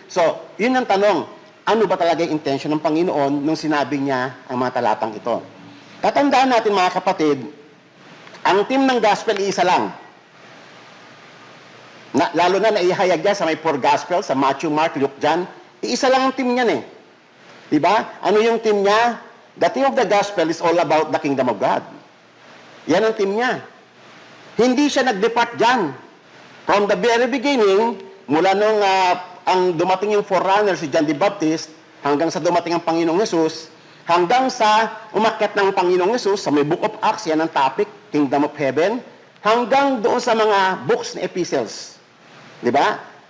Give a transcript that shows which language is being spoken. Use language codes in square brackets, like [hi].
[tl] So, yun ang tanong. Ano ba talaga yung intention ng Panginoon nung sinabi niya ang mga talatang ito? Tatandaan natin, mga kapatid, ang team ng gospel isa lang. Lalo na naihayag niya sa may 4 gospel, sa Matthew, Mark, Luke, John. Iisa lang ang team niyan eh. Diba? Ano yung team niya? [en] The theme of the gospel is all about the kingdom of God. [tl] Yan ang team niya. Hindi siya nag-depart dyan. [en] From the very beginning, [tl] mula nung ang dumating yung forerunner, si John the Baptist, hanggang sa dumating ang Panginoong Yesus, hanggang sa umakyat ng Panginoong Yesus, sa may Book of Acts, yan ang topic, Kingdom of Heaven, hanggang doon sa mga books na epistles. Diba?